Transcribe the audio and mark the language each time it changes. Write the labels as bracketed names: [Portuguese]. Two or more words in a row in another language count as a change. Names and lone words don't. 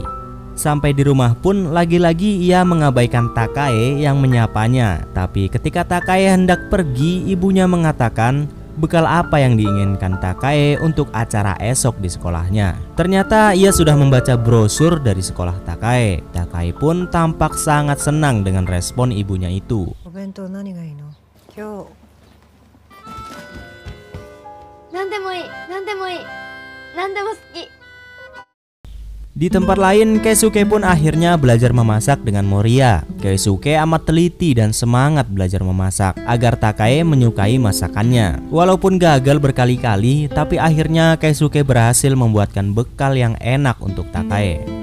[Indonesian] Sampai di rumah pun lagi-lagi ia mengabaikan Takae yang menyapanya. Tapi ketika Takae hendak pergi, ibunya mengatakan bekal apa yang diinginkan Takae untuk acara esok di sekolahnya. Ternyata ia sudah membaca brosur dari sekolah Takae. Takae pun tampak sangat senang dengan respon ibunya itu. [Japanese] お弁当何がいいの？今日。何でもいい、何でもいい、何でも好き。 [Indonesian] Di tempat lain, Keisuke pun akhirnya belajar memasak dengan Moriya. Keisuke amat teliti dan semangat belajar memasak agar Takae menyukai masakannya. Walaupun gagal berkali-kali, tapi akhirnya Keisuke berhasil membuatkan bekal yang enak untuk Takae.